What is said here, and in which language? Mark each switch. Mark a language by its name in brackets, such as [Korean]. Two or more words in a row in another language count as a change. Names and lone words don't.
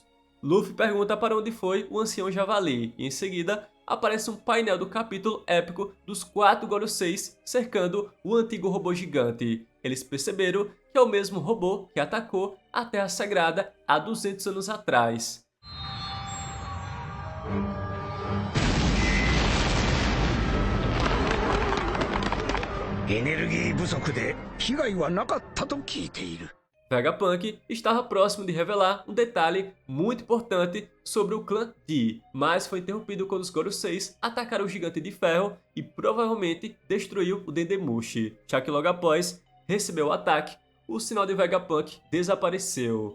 [Portuguese] Luffy pergunta para onde foi o ancião javali e em seguida aparece um painel do capítulo épico dos 4 Goroseis cercando o antigo robô gigante. Eles perceberam que é o mesmo robô que atacou a Terra Sagrada há 200 anos atrás. [Japanese] Energia 不足で被害はなかったと聞いている。 [Portuguese] Vegapunk estava próximo de revelar um detalhe muito importante sobre o clã D, mas foi interrompido quando os Goroseis atacaram o Gigante de Ferro e provavelmente destruiu o Dendemushi, já que logo após receber o ataque, o sinal de Vegapunk desapareceu.